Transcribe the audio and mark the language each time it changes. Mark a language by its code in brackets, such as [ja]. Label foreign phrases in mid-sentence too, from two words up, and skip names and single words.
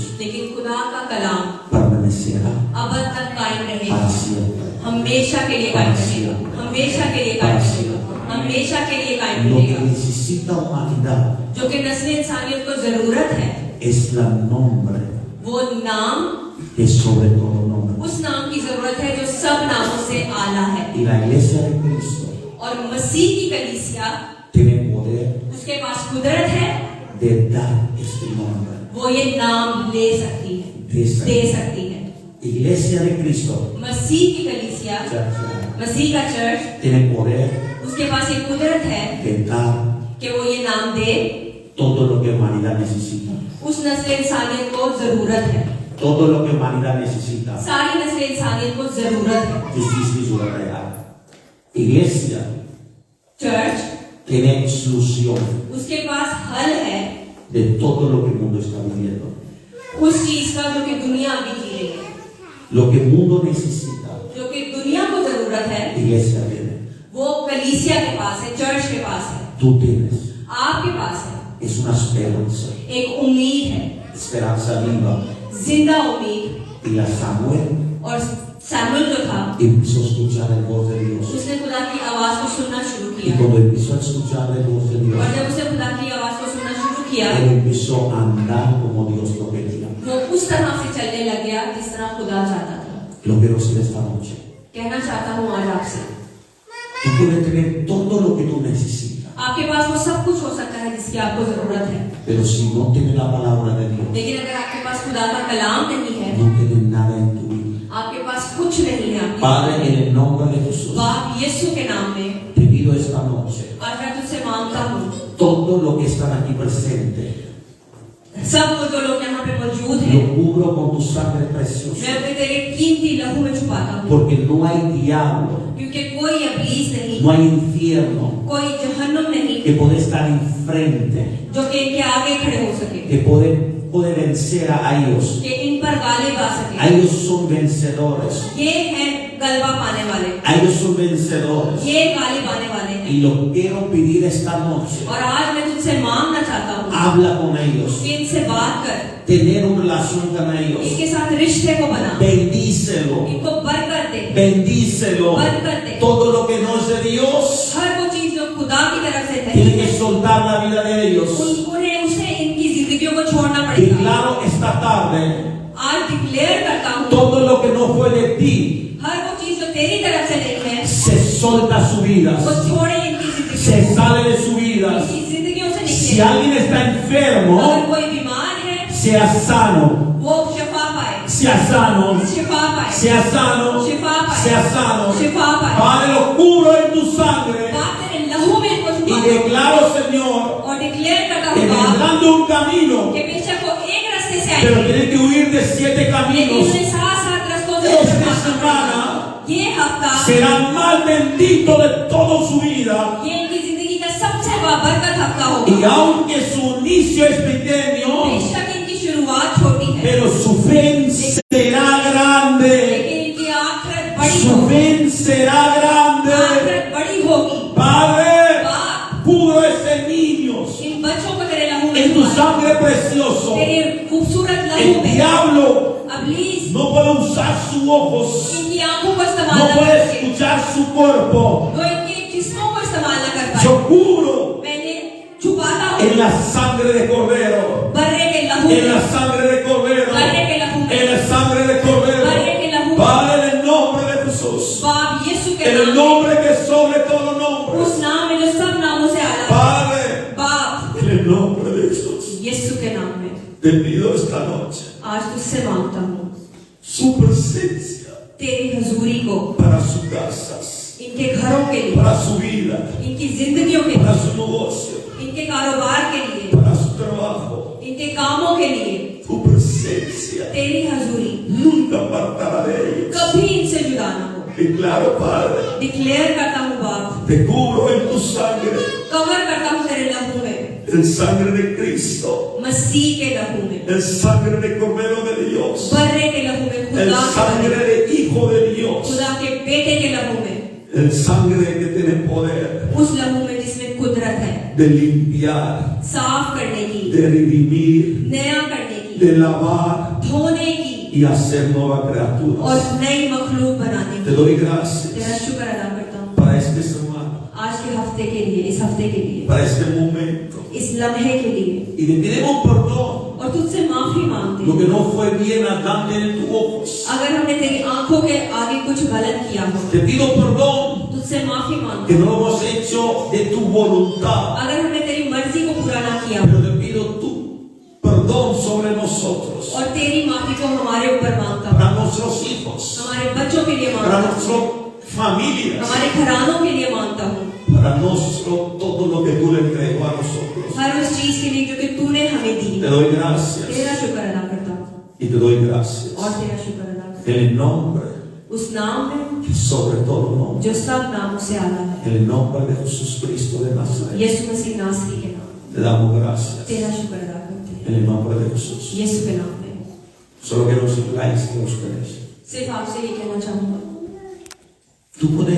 [ur] لیکن خدا کا کلام [es] permanecerá [ur] اب تک قائم رہے گا, [es] para siempre. [ur] ہمیشہ کے لیے قائم رہے گا، ہمیشہ کے لیے قائم رہے گا، ہمیشہ کے لیے قائم [es] Lo que [ur] رہے گا. [es] necesita humanidad [ur] جو کہ نسل انسانیت کو ضرورت ہے, [es] es el nombre [ur] وہ نام, [es] que es sobre todo nombre. [ur] اس نام کی ضرورت ہے جو سب ناموں سے اعلیٰ ہے. [es] Y la iglesia de Cristo [ur] اور مسیح کی کلیسیا, [es] tiene poder [ur] اس کے پاس قدرت ہے, [es] de dar este nombre. [ur] وہ یہ نام لے سکتی ہے، دے سکتی ہے. [es] Iglesia de Cristo [ur] مسیح کی کلیسیا، مسیح کا چرچ, [es] tiene poder [ur] اس کے پاس یہ قدرت ہے [es] de dar [ur] کہ وہ یہ نام دے [es] todo lo que humanidad necesita. [ur] اس نسل انسانیت کو ضرورت ہے, [es] Todo lo que humanidad necesita. [ur] ساری نسل انسانیت کو ضرورت ہے. [es] Justicia y su real. Iglesia [ur] چرچ, [es] tiene solución [ur] اس کے پاس حل ہے [es] de todo lo que el mundo está viviendo. [ur] اس چیز کا جو کہ دنیا ابھی جی رہی ہے, [es] Lo que el mundo necesita, [ur] جو کہ دنیا کو ضرورت ہے, [es] iglesia tiene. [ur] وہ کلیسیا کے پاس ہے، چرچ کے پاس ہے, [es] Tú tienes. [ur] آپ کے پاس ہے. [es] Es una esperanza. [ur] ایک امید ہے, [es] Esperanza viva. [ur] زندہ امید. [es] Y la Samuel [ur] اور سیموئیل جو تھا [es] empezó a escuchar el voz de Dios. Y cuando empezó a escuchar la voz de Dios, [ur] اور جب اسے خدا کی آواز کو سننا شروع کیا [es] él empezó a andar como Dios lo quería. [ur] وہ اس طرح سے چلنے لگ گیا جس طرح خدا چاہتا تھا. [es] Lo quiero decir esta noche. [ur] کہنا چاہتا ہوں آج آپ سے, [es] Tú puedes tener todo lo que tú necesitas, [ur] آپ کے پاس وہ سب کچھ ہو سکتا ہے جس کی آپ کو ضرورت ہے, [es] pero si no tienes la palabra de Dios, [ur] لیکن اگر آپ کے پاس خدا کا کلام نہیں ہے, [es] no tienes nada en tu vida. [ur] آپ کے پاس کچھ نہیں ہے. [es] Padre, en el nombre de Jesús, [ur] باپ یسوع کے نام میں [es] te pido esta noche, [ur] آج میں تجھ سے مانگتا ہوں, [es] todo lo que están aquí presente, [ur] سب وہ جو لوگ یہاں پہ موجود [es] lo [ur] ہیں, [es] cubro con tu sangre preciosa, [ur] میں اپنے تیرے قیمتی لہو میں چھپاتا ہوں, [es] porque no hay diablo, [ur] کیونکہ کوئی ابلیس نہیں, [es] no hay infierno [ur] کوئی جہنم نہیں [es] que puede estar enfrente, [ur] جو کہ ان کے آگے کھڑے ہو سکے, [es] que puede vencer a ellos. [ur] کہ ان پر غالب آ سکے. [es] Ellos son vencedores, [ur] یہ ہیں غلبہ پانے والے, [es] ellos son vencedores. [ur] یہ غالب آنے والے ہیں. [es] Y lo quiero pedir esta noche, [ur] اور آج میں تجھ سے مانگنا چاہتا ہوں [es] habla con ellos, [ur] کہ ان سے بات کر, [es] tener una relación con ellos, [ur] ان کے ساتھ رشتے کو بنا, [es] bendícelo, [ur] ان کو برکت دے, [es] bendícelo. [ur] برکت دے. [es] Todo lo que no es de Dios, [ur] ہر وہ چیز جو خدا کی طرف سے [es] tiene [ur] نہیں [es] que [ur] ہے, [es] soltar la vida de ellos. [ur] انہیں اسے ان کی زندگیوں کو چھوڑنا پڑے گا. [es] Declaro esta tarde, [ur] آج ڈکلیئر کرتا ہوں, [es] todo lo que no fue de ti, [ur] ہر وہ چیز جو تیری طرف سے نہیں ہے, [es] se solta su vida, [ur] وہ چھوڑے ان کی [es] se [ur] زندگی, [es] sale de su vida. [ur] ان کی زندگیوں سے [es] Si [ur] نکلے. [es] alguien está [ur] اگر [es] enfermo, [ur] کوئی بیمار ہے, [es] sea sano, [ur] وہ شفا پائے, [es] sea sano, [ur] شفا پائے, [es] sea sano, [ur] شفا پائے, [es] sea sano. [ur] شفا پائے. [es] Padre, lo cubro en tu sangre [ur] باپ تیرے لہو میں ان کو [es] y [ur] چھپا [es] declaro, Señor, [ur] اور ڈکلیئر کرتا [es] que [ur] ہوں باپ [es] vendrán de un camino, [ur] کہ بیشک وہ ایک راستے سے [es] pero [ur] آئیں گے, [es] tienen que huir de 7 [ur] لیکن [es] caminos. [ur] انہیں 7 راستوں سے [es] Esta [ur] گزرنا [es] semana [ur] پڑے گا۔ یہ ہفتہ [es] será el más bendito de toda su vida. [ur] یہ ان کی زندگی کا سب سے برکت ہفتہ [es] Y [ur] ہوگا. [es] aunque su inicio es pequeño, [ur] بیشک ان کی شروعات چھوٹی ہے, [es] pero su fin será grande. [ur] لیکن ان کی آخرت بڑی [es] Su [ur] ہوگی, [es] fin será grande. [ur] آخرت بڑی ہوگی. [es] Padre, [ur] باپ [es] cubro ese niños [ur] ان بچوں کو تیرے لہو میں [es] en tu [ur] چھپا, [es] sangre precioso. [ur] تیرے خوبصورت لہو [es] El [ur] میں. [es] diablo [ur] ابلیس [es] no puede usar sus ojos, [ur] ان کی آنکھوں کو استعمال [es] no [ur] نہ [es] puede [ur] کر کے, [es] escuchar su cuerpo. [ur] وہ ان کے جسموں کو استعمال نہ کر پائے. [es] Yo cubro [ur] میں نے چھپاتا ہوں [es] en la sangre de Cordero, [ur] برّے کے لہو [es] en la [ur] میں, [es] sangre de Cordero, [ur] برّے کے لہو میں, [es] en la sangre de Cordero. [ur] برّے کے لہو میں. [es] Padre, en el nombre de Jesús, [ur] باپ یسوع کے [es] en el [ur] نام [es] nombre que es sobre todo [ur] میں, [es] nombre. [ur] اس نام میں جو سب ناموں سے اعلیٰ ہے, [es] Padre, [ur] باپ [es] en el nombre de Jesús, [ur] یسوع کے نام میں [es] te pido esta noche [ur] آج تجھ سے مانگتا ہوں [es] su presencia [ur] تیری حضوری کو [es] para sus casas, [ur] ان کے گھروں کے لیے, [es] para su vida, [ur] ان کی زندگیوں کے [es] para [ur] لیے, [es] su negocio, [ur] ان کے کاروبار کے لیے, [es] para su trabajo. [ur] ان کے کاموں کے لیے [es] Tu presencia [ur] تیری حضوری [es] nunca apartará de ellos. [ur] کبھی ان سے جدا نہ ہو. [es] Declaro, Padre, [ur] ڈکلیئر کرتا ہوں باپ, [es] te cubro en tu sangre, [ur] کور کرتا ہوں تیرے لہو میں, [es] el sangre de Cristo, [ur] مسیح کے لہو میں, [es] el sangre de Cordero de Dios, [ur] برّے کے لہو میں, [es] el [ur] خدا کے [es] sangre [ur] لہو میں, [es] de Hijo de Dios, [ur] خدا کے بیٹے کے لہو میں, [es] el sangre que tiene poder [ur] اس لہو میں جس میں قدرت ہے [es] de limpiar, [ur] صاف کرنے کی, [es] de redimir, [ur] نیا کرنے کی, [es] de lavar [ur] دھونے کی [es] y hacer nuevas [ur] اور [es] criaturas. [ur] نئی مخلوق بنانے [es] Te [ur] کی. [es] doy [ur] تیرا [es] gracias [ur] شکر ادا کرتا ہوں [es] para este semana, [ur] آج کے ہفتے کے لیے، اس ہفتے کے لیے, [es] para este momento. [ur] اس لمحے کے لیے, [es] Y te pedimos perdón [ur] اور تجھ سے معافی مانگتے [es] lo [ur] ہیں [es] que no fue bien andante en tus ojos. [ur] اگر ہم نے تیری آنکھوں کے آگے کچھ غلط کیا ہو. [es] Te pido perdón [ur] تجھ سے معافی مانگتے [es] que [ur] ہیں [es] no lo hemos hecho de tu voluntad, [ur] اگر ہم نے تیری مرضی کو پورا نہ کیا ہو, [es] pero te pido tu perdón sobre nosotros, [ur] اور تیری معافی کو ہمارے اوپر مانگتا ہوں, [es] para nuestros hijos, [ur] ہمارے بچوں کے لیے [es] para [ur] مانگتا ہوں, [es] nuestras familias, [ur] ہمارے گھرانوں کے لیے مانگتا ہوں, [es] para nuestro todo lo que tú le entregó a nosotros. [ur] ہر اس چیز کے لیے جو کہ تو نے ہمیں دی. [es] Te doy gracias [ur] تیرا شکر ادا کرتا ہوں [es] y te doy gracias [ur] اور تیرا شکر ادا کرتا [es] en el nombre [ur] ہوں اس نام میں [es] que sobre todo nombre, [ur] جو سب ناموں سے اعلیٰ ہے, [es] en el nombre de Jesús Cristo de Nazaret. [ur] یسوع مسیح ناصری کے نام میں [es] Te damos gracias [ur] تیرا شکر ادا کرتے ہیں [es] en el nombre de Jesús. [ur] یسوع کے نام میں. [es] Solo quiero decirles que ustedes, [ur] صرف آپ سے یہ کہنا چاہوں گا, [es] tú puedes